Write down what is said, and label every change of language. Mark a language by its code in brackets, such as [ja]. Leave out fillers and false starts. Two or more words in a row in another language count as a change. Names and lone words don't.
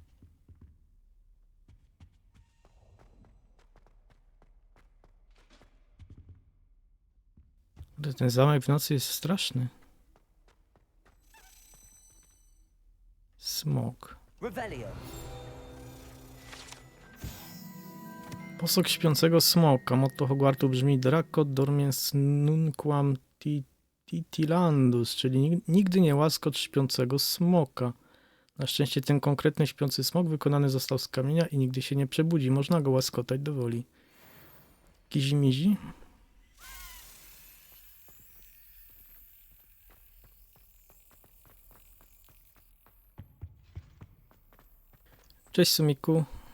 [pl] Ten zamek w nocy jest straszny. Smok. Revelio. Posąg śpiącego smoka. Motto Hogwartu brzmi [la] Draco dormiens nunquam titilandus, [pl] czyli nigdy nie łaskocz śpiącego smoka. Na szczęście ten konkretny śpiący smok wykonany został z kamienia i nigdy się nie przebudzi. Można go łaskotać do woli. Kizimizi? Cześć Sumiku.